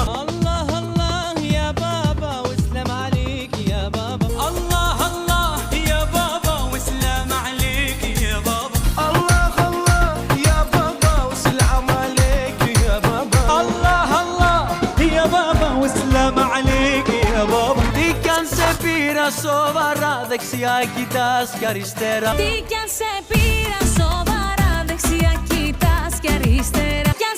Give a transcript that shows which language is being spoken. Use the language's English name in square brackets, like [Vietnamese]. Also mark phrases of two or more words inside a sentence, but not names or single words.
[Arabic] الله الله يا بابا وسلام عليك يا بابا. الله الله يا بابا وسلام عليك يا بابا. الله الله يا بابا وسلام عليك يا بابا. الله الله يا بابا وسلام عليك يا بابا. [Greek] Τι κι αν σε πήρα σοβαρά, δεξιά κοιτάς κι αριστερά. Τι κι αν σε πήρα σοβαρά, δεξιά κοιτάς και αριστερά.